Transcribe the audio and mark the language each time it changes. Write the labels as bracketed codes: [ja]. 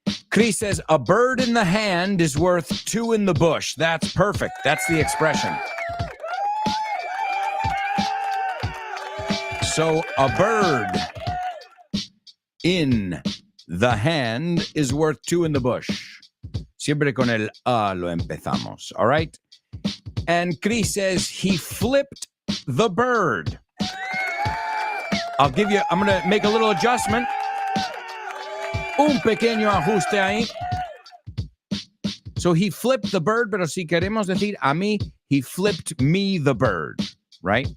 [en] Chris says, a bird in the hand is worth two in the bush. That's perfect. That's the expression. So a bird in the hand is worth two in the bush. [es] Siempre con el a lo empezamos. [en] All right? And Chris says, he flipped the bird. I'm going to make a little adjustment. [es] Un pequeño ajuste ahí. [en] So he flipped the bird, [es] pero si queremos decir a mí, [en] he flipped me the bird, right?